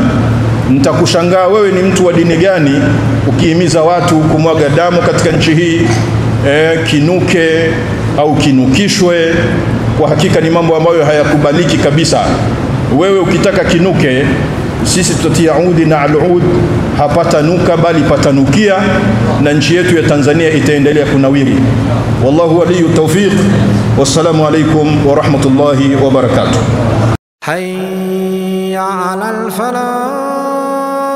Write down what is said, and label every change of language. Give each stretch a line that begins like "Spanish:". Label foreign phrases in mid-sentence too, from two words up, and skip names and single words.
Swahili: Nitakushangaa wewe ni mtu wa dini gani ukihimiza watu kumwaga damu katika nchi hii, kinuke au kinukishwe. Kwa hakika ni mambo ambayo hayakubaliki kabisa. Wewe ukitaka kinuke, sisi tutatia udi na al-ud, hapata nuka bali patanukia, na nchi yetu ya Tanzania itaendelea kunawiri.
Arabic: والله ولي التوفيق. والسلام عليكم ورحمة الله وبركاته. حي على الفلاح.